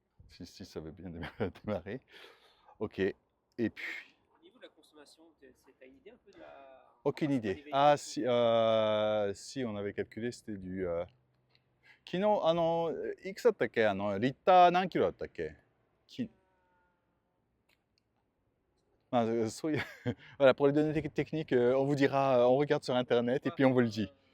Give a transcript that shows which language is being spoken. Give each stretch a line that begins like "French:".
French: Si ça veut bien démarrer. Ok. Et puis. Au niveau de la consommation, t'as une idée un peu de la. Aucune idée. Ah, si on avait calculé, c'était du.
Japanese: 昨日、いくつだったっけ？リッター何キロだったっけ？そういう、
French: voilà, pour les données techniques, on vous dira, on regarde sur internet et puis on vous le dit.